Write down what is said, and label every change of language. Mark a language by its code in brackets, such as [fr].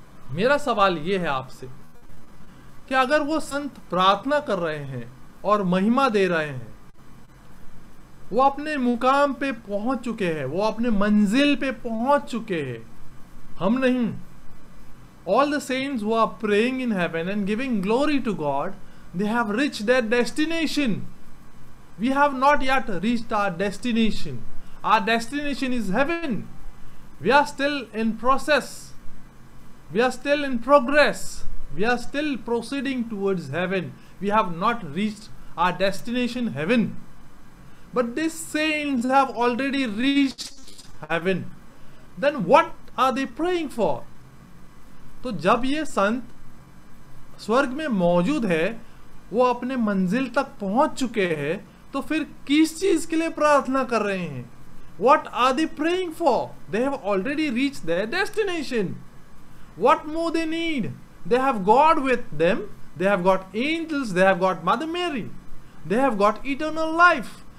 [hi] मेरा सवाल ये है आपसे कि अगर वो संत प्रार्थना कर रहे हैं और महिमा दे रहे हैं, वो अपने मुकाम पे पहुंच चुके हैं, वो अपने मंजिल पे पहुंच चुके हैं, हम नहीं। [en] All the saints who are praying in heaven and giving glory to God, they have reached their destination. We have not yet reached our destination. Our destination is heaven. We are still in process. We are still in progress. We are still proceeding towards heaven. We have not reached our destination, heaven. But these saints have already reached heaven. Then what are they praying for? [hi] तो जब ये संत स्वर्ग में मौजूद है, वो अपने मंजिल तक पहुंच चुके हैं, तो फिर किस चीज के लिए प्रार्थना कर रहे हैं? [en] What are they praying for? They have already reached their destination. What more they need? They have God with them. They have got angels. They have got Mother Mary. They have got eternal life.